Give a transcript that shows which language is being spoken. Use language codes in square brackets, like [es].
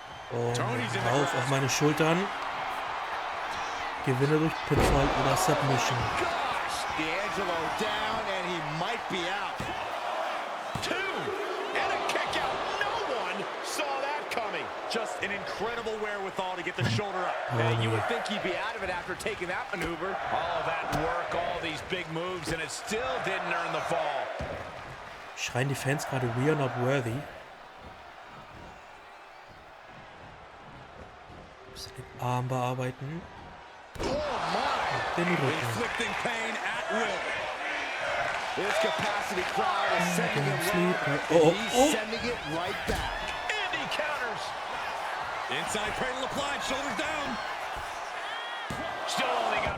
[de] Und rauf auf meine Schultern. gewinne durch Pinfall oder Submission. [en] D'Angelo down and he might be out. 2 and a kick out. No one saw that coming. Just an incredible wherewithal to get the shoulder up. Man, you would think he'd be out of it after taking that maneuver. All of that work, all these big moves, and it still didn't earn the fall. [de] Schreien die Fans gerade [en] "We are not worthy"? [de] Bisschen den Arm bearbeiten. Den Rücken. [en] Inflicting pain at will. This capacity crowd is sending him right. He's sending it right back. And he counters. Inside cradle applied, shoulders down. Still only got